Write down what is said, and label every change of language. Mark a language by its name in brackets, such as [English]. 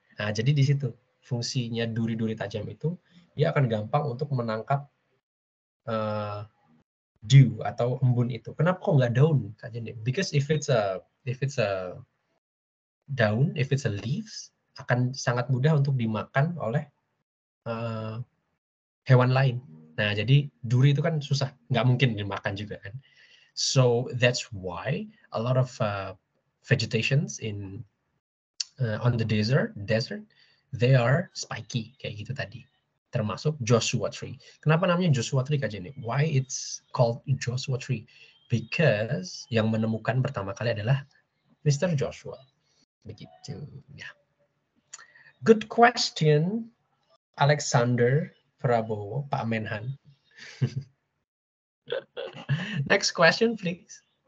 [Indonesian] Nah, jadi di situ fungsinya duri-duri tajam itu, dia akan gampang untuk menangkap dew atau embun itu. Kenapa kok nggak daun, Kak Jenny? [English] Because if it's a [Indonesian] daun, [English] if it's a leaves, [Indonesian] akan sangat mudah untuk dimakan oleh hewan lain. Nah, jadi duri itu kan susah, nggak mungkin dimakan juga kan. [English] So that's why a lot of vegetations on the desert, they are spiky [Indonesian] kayak gitu tadi. Termasuk Joshua tree. Kenapa namanya Joshua tree, Kak Jenny? [English] Why it's called Joshua tree? Because [Indonesian] yang menemukan pertama kali adalah Mr. Joshua. Begitu ya. [English] Good question, [Indonesian] Alexander Prabowo, Pak Menhan. [English] Next question, please.